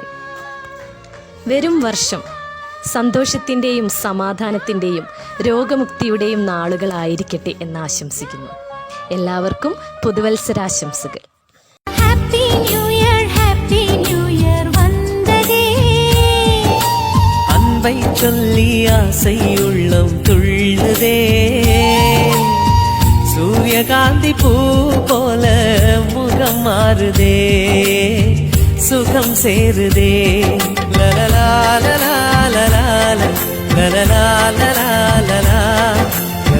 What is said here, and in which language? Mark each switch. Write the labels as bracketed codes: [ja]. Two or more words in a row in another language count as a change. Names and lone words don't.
[ml] വരും വർഷം സന്തോഷത്തിൻ്റെയും സമാധാനത്തിൻ്റെയും രോഗമുക്തിയുടെയും നാളുകളായിരിക്കട്ടെ എന്ന് ആശംസിക്കുന്നു. എല്ലാവർക്കും പുതുവത്സരാശംസകൾ. [en] Happy New Year വന്നതേ. [ta] அன்பை சொல்லி ஆசையுள்ளம் துள்ளுதே. சூரியகாந்தி பூ போல முகம் மாறுதே, சுகம் சேருதே. லலலா லலா லலா லலலா லலா லலா